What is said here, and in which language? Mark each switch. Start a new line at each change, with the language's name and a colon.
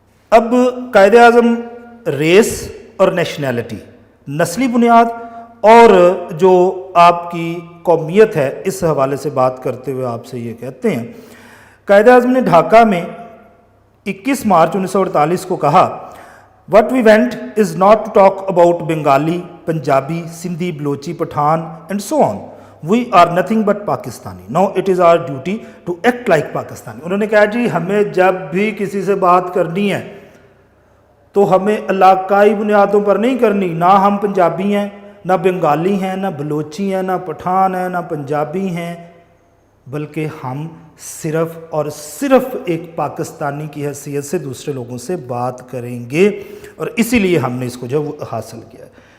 Urdu: اب قائد اعظم ریس اور نیشنلٹی، نسلی بنیاد اور جو آپ کی قومیت ہے، اس حوالے سے بات کرتے ہوئے آپ سے یہ کہتے ہیں، قائد اعظم نے ڈھاکہ میں 21 مارچ 1948 کو کہا،
English: "What we went is not to talk about Bengali, Punjabi, Sindhi, Balochi, Pathan and so on. We are nothing but Pakistani. Now it is our duty to act like Pakistani."
Urdu: انہوں نے کہا جی ہمیں جب بھی کسی سے بات کرنی ہے تو ہمیں علاقائی بنیادوں پر نہیں کرنی، نہ ہم پنجابی ہیں، نہ بنگالی ہیں، نہ بلوچی ہیں، نہ پٹھان ہیں، نہ پنجابی ہیں، بلکہ ہم صرف اور صرف ایک پاکستانی کی حیثیت سے دوسرے لوگوں سے بات کریں گے، اور اسی لیے ہم نے اس کو جو حاصل کیا ہے۔